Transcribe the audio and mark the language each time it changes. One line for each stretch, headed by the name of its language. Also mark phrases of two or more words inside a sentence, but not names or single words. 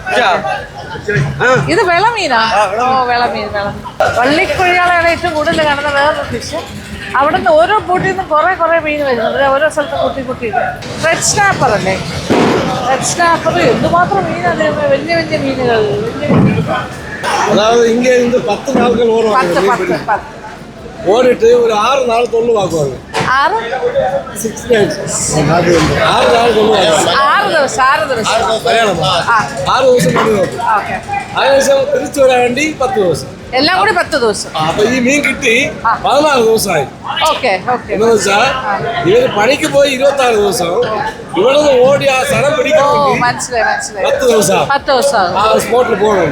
Malayalam: ഇത് വിളമീനാ? ഓ, വിളമീൻ. വള്ളിക്കുഴികളാണ് ഏറ്റവും കൂടുതൽ കാണുന്ന വേറൊരു ഫിഷ്. അവിടെ നിന്ന് ഓരോ ബോട്ടിൽ നിന്നും കുറെ മീൻ വരുന്നുണ്ട്. ഓരോ സ്ഥലത്ത് കുട്ടി
English: red snapper
Malayalam: അല്ലേ?
English: red snapper
Malayalam: എന്തുമാത്രം മീനാണ്, വലിയ വലിയ മീനുകൾ.
Tamil: அதாவது இங்கே இருந்து 10 நாட்கள் ஓடிட்டு ஒரு 6 நாள் தொல்லுவாக்குவாங்க. 6 நாள் தொல்லுவாங்க.
Malayalam: 6 ദിവസം അതിനുശേഷം തിരിച്ചു വരാൻ വേണ്ടി 10 ദിവസം. എല്ലാം കൂടി 10 ദിവസം. അപ്പൊ ഈ മീൻ കിട്ടി 14 ദിവസമായി. എന്ന് വെച്ചാൽ ഇവര് പണിക്ക് പോയി 26 ദിവസം, ഇവിടെ നിന്ന് ഓടി ആ സ്ഥലം പിടിക്കാൻ 10 ദിവസം ആ സ്പോട്ടിൽ പോകണം.